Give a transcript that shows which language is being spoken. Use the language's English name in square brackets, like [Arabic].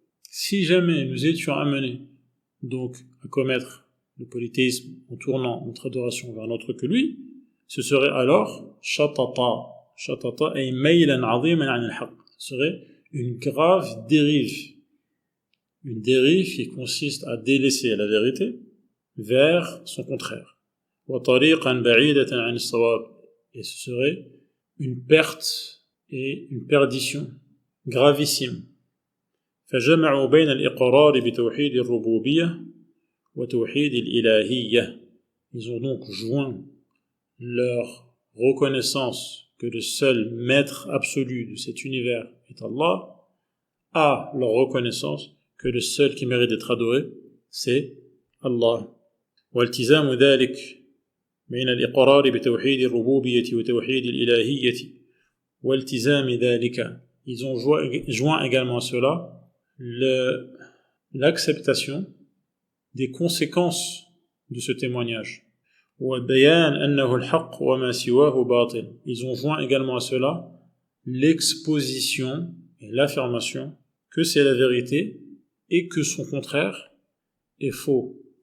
[French] Si jamais nous étions amenés donc à commettre le polythéisme en tournant notre adoration vers un autre que lui, ce serait alors [Arabic] shatata ay maylan 'aziman 'an al-haqq, [French] ce serait une grave dérive, une dérive qui consiste à délaisser la vérité vers son contraire. [Arabic] Wa tariqan ba'idatan 'an as-sawab, [French] et ce serait une perte et une perdition gravissime. [Arabic] فجمعوا بين الإقرار بتوحيد الربوبية وتوحيد الإلهية. [French] Ils ont donc joint leur reconnaissance que le seul maître absolu de cet univers est Allah à leur reconnaissance que le seul qui mérite d'être adoré c'est Allah. [Arabic] والتزام ذلك بين الإقرار بتوحيد الربوبية وتوحيد الإلهية والتزام ذلك. [French] Ils ont joint également à cela l'acceptation des conséquences de ce témoignage. Ils ont joint également à cela l'exposition et l'affirmation que c'est la vérité et que son contraire est faux.